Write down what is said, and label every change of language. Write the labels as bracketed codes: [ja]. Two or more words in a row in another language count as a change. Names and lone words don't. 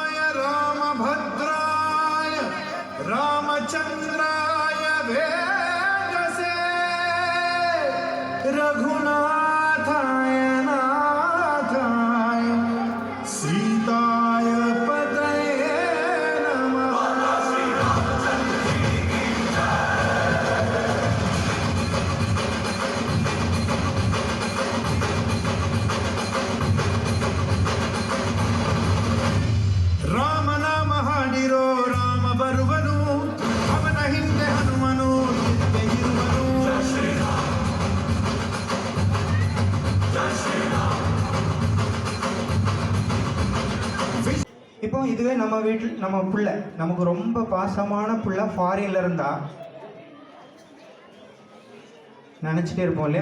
[sa] रामभद्राय रामचन्द्राय वेधसे रघुनाथाय नाथाय सीताय पतये नमः. [kn] ರಾಮನಾಮ ಹಾಡಿರೋ ರಾಮ ಬರುವನು, ಅವನ ಹಿಂದೆ ಹನುಮನು ನಿತ್ಯ ಇರುವನು. [ta] இப்போ இதுவே நம்ம வீட்டில் நம்ம பிள்ளை, நமக்கு ரொம்ப பாசமான பிள்ளை ஃபாரின்ல இருந்தா நினச்சிட்டே இருப்போம் இல்லையா?